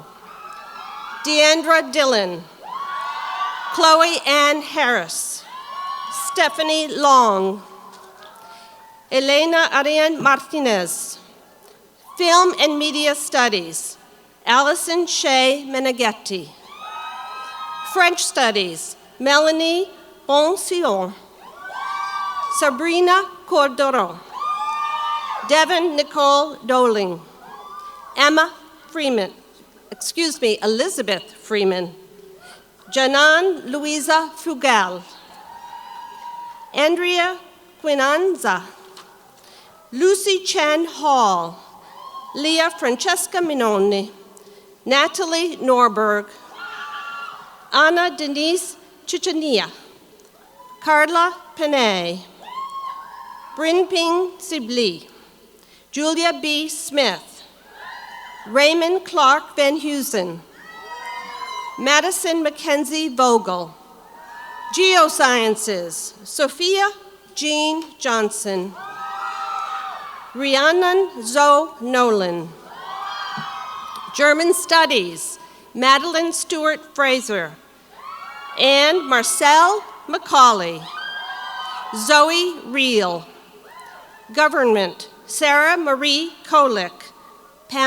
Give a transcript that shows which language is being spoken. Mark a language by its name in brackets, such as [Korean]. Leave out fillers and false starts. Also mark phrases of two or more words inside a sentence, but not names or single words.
[English] Deandra Dillon. Chloe Ann Harris. Stephanie Long. Elena Ariane Martinez. Film and Media Studies, Allison Shea Meneghetti. French Studies, Melanie Bonsion. Sabrina Cordoron. Devin Nicole Doling. Elizabeth Freeman. Janan Louisa Fugal. Andrea Quinanza. Lucy Chen Hall. Leah Francesca Minoni. Natalie Norberg. Anna Denise Chichania. Carla Panay. Brinping Sibli. Julia B. Smith. Raymond Clark Van Heusen. Madison Mackenzie Vogel. Geosciences, Sophia Jean Johnson. Rhiannon Zoe Nolan. German Studies, Madeleine Stuart Fraser. And Marcel Macaulay. Zoe Reel. Government, Sarah Marie Kolick.